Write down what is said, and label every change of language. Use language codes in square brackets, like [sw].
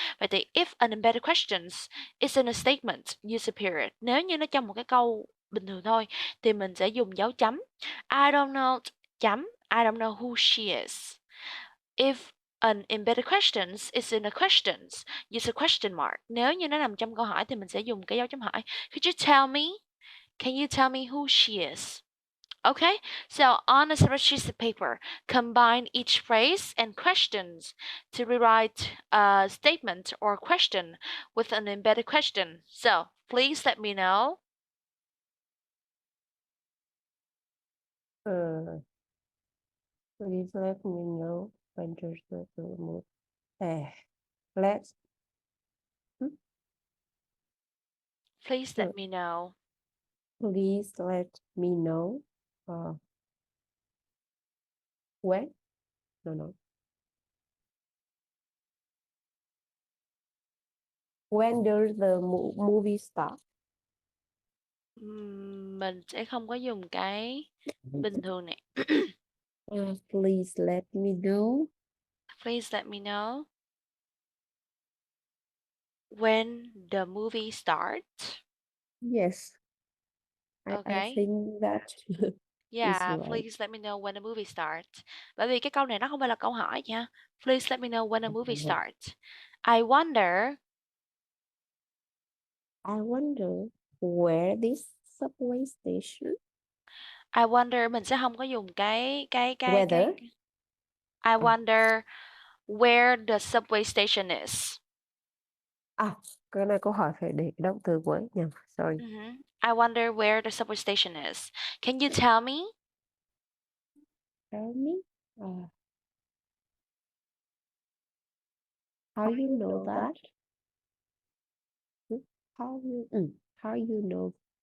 [vi] Vậy thì [en] if an embedded questions is in a statement, use a period. [vi] Nếu như nó trong một cái câu bình thường thôi thì mình sẽ dùng dấu chấm. [en] I don't know chấm, I don't know who she is. If an embedded questions is in a questions, use a question mark. [vi] Nếu như nó nằm trong câu hỏi thì mình sẽ dùng cái dấu chấm hỏi. [en] Could you tell me? Can you tell me who she is? Okay, so on a separate sheet of paper, combine each phrase and questions to rewrite a statement or question with an embedded question. So please let me know. Please let me know when there's the mood. Let's Please let me know. please let me know when no when does the movie start? [vi] Mình sẽ không có dùng cái bình thường này. [en] Please let me know Please let me know when the movie starts. yes. I Okay. think that is Yeah, right. please let me know when the movie starts. [vi] Bởi vì cái câu này nó không phải là câu hỏi nha. [en] Please let me know when the movie starts. I wonder I wonder where this subway station. I wonder [vi] mình sẽ không có dùng [en] Whether I wonder where the subway station is. [vi] cái này câu hỏi phải để động từ cuối nhầm. [en] Sorry. I wonder where the subway station is. Can you tell me? Tell me. How you know that? How you know?